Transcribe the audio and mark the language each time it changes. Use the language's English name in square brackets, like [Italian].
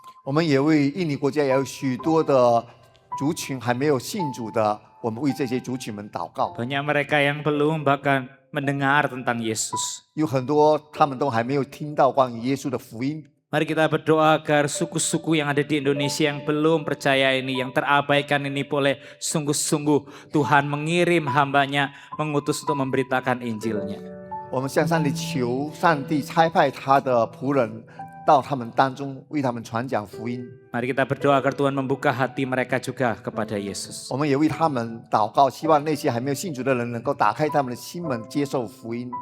[Chinese] 我们也为印尼国家也有许多的族群还没有信主的，我们为这些族群们祷告。 [Indonesian] Banyak mereka yang belum bahkan mendengar tentang Yesus. [Chinese] 有很多他们都还没有听到关于耶稣的福音。 [Indonesian] Mari kita berdoa agar suku-suku yang ada di Indonesia yang belum percaya ini, yang terabaikan ini boleh sungguh-sungguh Tuhan mengirim hambanya, mengutus untuk memberitakan Injilnya. [Chinese] 我们向上帝求，上帝差派他的仆人到他们当中，为他们传讲福音。 [Indonesian] Mari kita berdoa agar Tuhan membuka hati mereka juga kepada Yesus. [Chinese] 我们也为他们祷告，希望那些还没有信主的人能够打开他们的心门，接受福音。